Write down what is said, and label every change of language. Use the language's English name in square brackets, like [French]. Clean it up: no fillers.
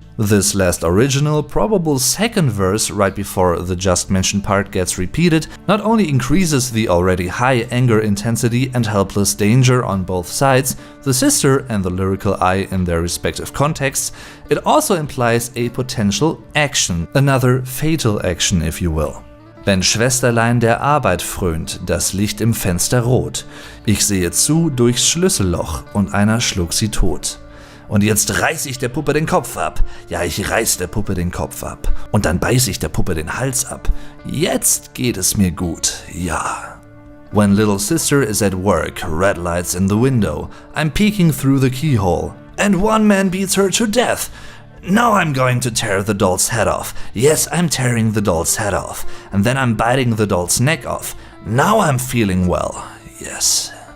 [English] This last original, probable second verse right before the just mentioned part gets repeated not only increases the already high anger intensity and helpless danger on both sides, the sister and the lyrical eye in their respective contexts, it also implies a potential action, another fatal action if you will. [German] Wenn Schwesterlein der Arbeit frönt, das Licht im Fenster rot. Ich sehe zu durchs Schlüsselloch und einer schlug sie tot. Und jetzt reiß ich der Puppe den Kopf ab. Ja, ich reiß der Puppe den Kopf ab. Und dann beiß ich der Puppe den Hals ab. Jetzt geht es mir gut, ja. [English] When little sister is at work, red lights in the window. I'm peeking through the keyhole. And one man beats her to death. Now I'm going to tear the doll's head off. Yes, I'm tearing the doll's head off. And then I'm biting the doll's neck off. Now I'm feeling well. Yes.